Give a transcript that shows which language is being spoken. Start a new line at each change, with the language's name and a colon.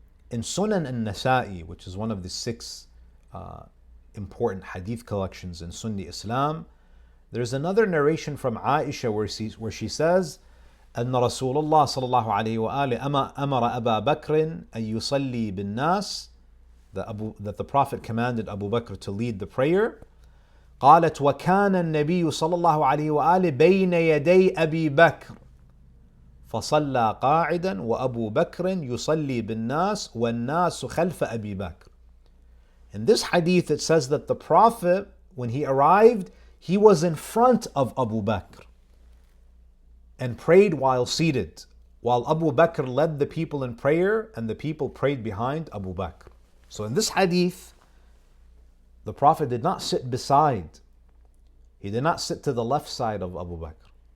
English: In Sunan al-Nasa'i, which is one of the 6 important hadith collections in Sunni Islam, there's another narration from Aisha where she says,
Arabic: أن رسول الله صلى الله عليه وآله أمر أبا بكر أن يصلي بالناس,
English: that the Prophet commanded Abu Bakr to lead the prayer.
Arabic: قالت وكان النبي صلى الله عليه وآله بين يدي أبي بكر فصلى قاعدا وأبو بكر يصلي بالناس والناس خلف أبي بكر.
English: In this hadith it says that the Prophet, when he arrived, he was in front of Abu Bakr and prayed while seated, while Abu Bakr led the people in prayer and the people prayed behind Abu Bakr. So in this hadith, the Prophet did not sit beside, he did not sit to the left side of Abu Bakr.